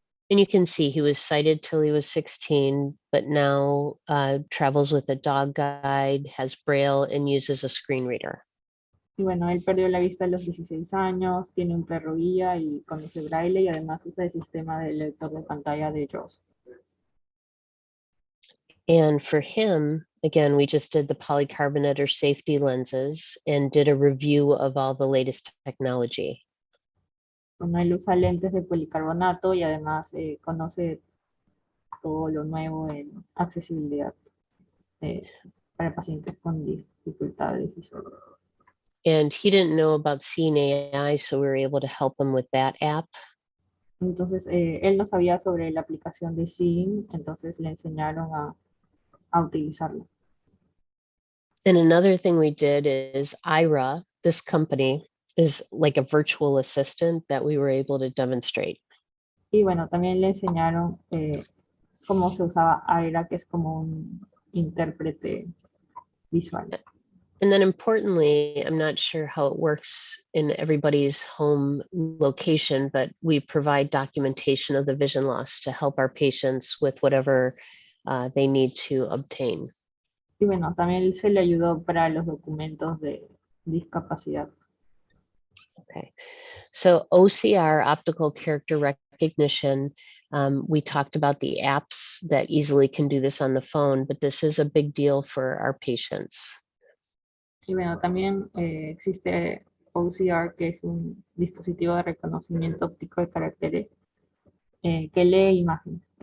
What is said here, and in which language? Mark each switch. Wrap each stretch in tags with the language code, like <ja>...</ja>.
<en>And you can see he was sighted till he was 16, but now travels with a dog guide, has Braille, and uses a screen reader.</en> <es>Y bueno, él perdió la vista a los 16 años, tiene un perro guía y conoce braille y además usa el sistema de lector de pantalla de JAWS.</es> <en>And for him, again, we just did the polycarbonate or safety lenses and did a review of all the latest technology.</en> <es>Bueno, él usa lentes de policarbonato y además conoce todo lo nuevo en accesibilidad para pacientes con dificultades visuales.</es> <en>And he didn't know about seeing AI, so we were able to help him with that app.</en> <es>Entonces, él no sabía sobre la aplicación de Seeing, entonces le enseñaron a utilizarla.</es> <en>And another thing we did is IRA, this company, is like a virtual assistant that we were able to demonstrate.</en> <es>Y bueno, también le enseñaron cómo se usaba Aira, que es como un intérprete visual.</es> <en>And then importantly, I'm not sure how it works in everybody's home location, but we provide documentation of the vision loss to help our patients with whatever they need to obtain.</en> <es>Y bueno, también se le ayudó para los documentos de discapacidad.</es> <en>Okay, so OCR, optical character recognition, we talked about the apps that easily can do this on the phone, but this is a big deal for our patients.</en> <es>Y bueno, también existe OCR, que es un dispositivo de reconocimiento óptico de caracteres que lee imágenes.</es>